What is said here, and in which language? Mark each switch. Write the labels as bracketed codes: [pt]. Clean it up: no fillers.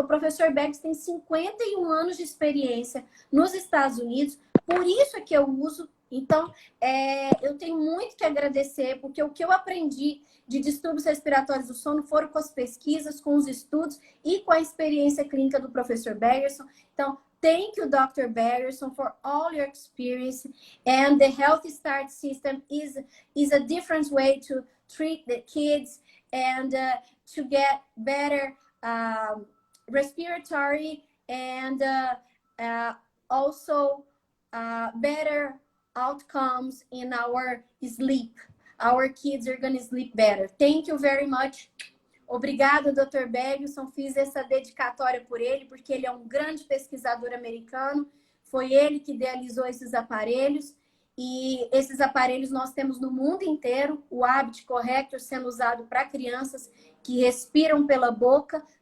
[pt] O professor Beggs tem 51 anos de experiência nos Estados Unidos, por isso é que eu uso. Então, eu tenho muito que agradecer, porque o que eu aprendi de distúrbios respiratórios do sono foram com as pesquisas, com os estudos e com a experiência clínica do professor Bergerson. Então, [en] thank you, Dr. Bergerson, for all your experience. And the Healthy Start system is a different way to treat the kids and to get better respiratory and also better outcomes in our sleep. Our kids are going to sleep better. Thank you very much. [pt] Obrigada, [en] Dr. Bergerson. [pt] Fiz essa dedicatória por ele, porque ele é um grande pesquisador americano. Foi ele que idealizou esses aparelhos. E esses aparelhos nós temos no mundo inteiro. O Habit Corrector sendo usado para crianças que respiram pela boca.